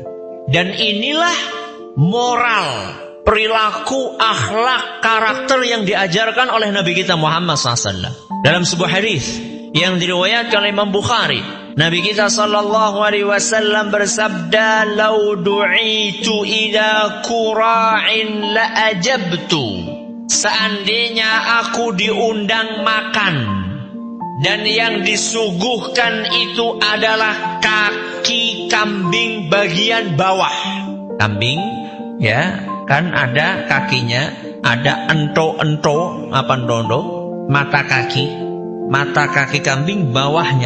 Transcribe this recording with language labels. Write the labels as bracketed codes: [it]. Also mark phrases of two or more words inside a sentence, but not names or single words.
[id] Dan inilah moral, perilaku, akhlak, karakter yang diajarkan oleh Nabi kita Muhammad SAW. Dalam sebuah hadis yang diriwayatkan oleh Imam Bukhari, Nabi kita SAW bersabda, [ar] "لو دعيت إلى كراع لأجبت." [id] Seandainya aku diundang makan dan yang disuguhkan itu adalah kaki kambing bagian bawah. Kambing ya, kan ada kakinya, ada ento-ento, mata kaki kambing bawahnya.